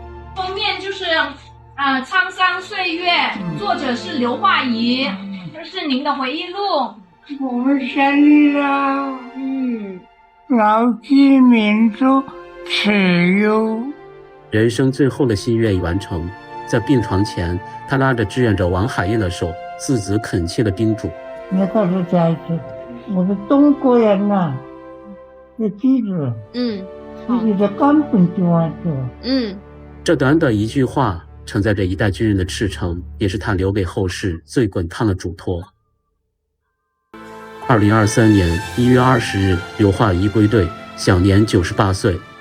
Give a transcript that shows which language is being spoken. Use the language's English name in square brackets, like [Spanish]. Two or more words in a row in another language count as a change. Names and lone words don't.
[Chinese] 封面就是沧桑岁月，作者是硫化铴，这是您的回憶錄。我們生日啊，牢記民族恥辱。人生最後的心願已完成，在病床前，他拉着志願者王海燕的手，字字懇切地叮囑： 你告訴家人，我們中國人吶，要記住，自己的根本就要做。這短短一句話，承載着一代軍人的赤誠，也是他留給後世最滾燙的囑託。2023年1月20日，硫化铴歸隊，享年98歲。